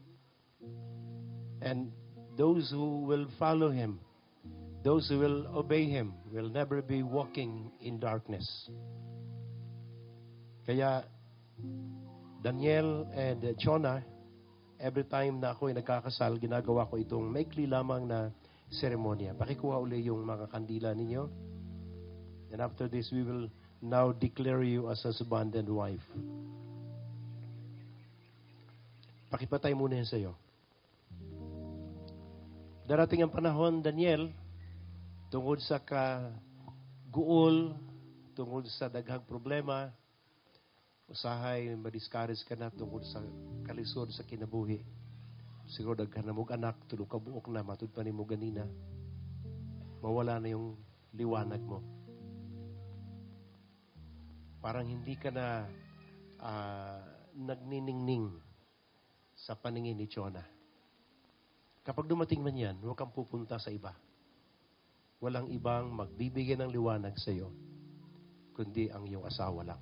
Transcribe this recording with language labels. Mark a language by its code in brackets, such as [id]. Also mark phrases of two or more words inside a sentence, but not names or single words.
[en] And those who will follow Him, those who will obey Him, will never be walking in darkness. [tl] Kaya, Daniel and Jonah, [en] every time [tl] na ako ay nagkakasal, ginagawa ko itong maikli lamang na seremonya. Pakikuha uli yung mga kandila ninyo. [en] And after this, we will now declare you as husband and wife. [tl] Pakipatay muna yan sa'yo. Darating ang panahon, Daniel, tungkol sa [ceb] kaguol, [tl] tungkol sa [ceb] daghang problema, usahay, madiscourage ka na tungkol sa kalisod sa kinabuhi. Siguro daghan na mong anak, tulog ka buok na, matud pa ni mo ganina. [tl] Mawala na yung liwanag mo. Parang hindi ka na nagniningning sa paningin ni Jonah. Kapag dumating man yan, huwag kang pupunta sa iba. Walang ibang magbibigay ng liwanag sa iyo, kundi ang iyong asawa lang.